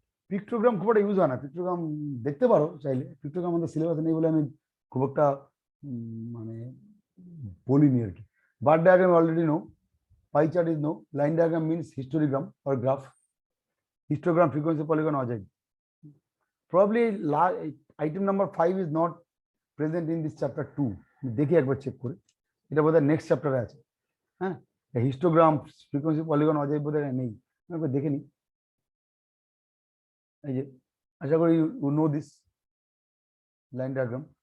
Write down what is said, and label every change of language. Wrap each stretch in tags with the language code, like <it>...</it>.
<bn>Pictogram খুব একটা use হয় না, পিক্টোগ্রাম দেখতে পারো চাইলে, পিক্টোগ্রাম আমাদের সিলেবাসে নেই বলে আমি খুব একটা মানে বলিনি আর কি।</bn> <en>Bar diagram already know, pie chart is know, line diagram means histogram or graph, histogram, frequency, polygon, Ajay. Probably item number 5 is not present in this chapter 2.</en> <bn>দেখি একবার চেক করে, এটা বোধহয় নেক্সট চ্যাপ্টারে আছে। হ্যাঁ, হিস্টোগ্রাম, ফ্রিকোয়েন্সি, পলিগন, অজয় বোধহয় নেই, একবার দেখে নি। এই যে আশা করি you know this line diagram.</bn>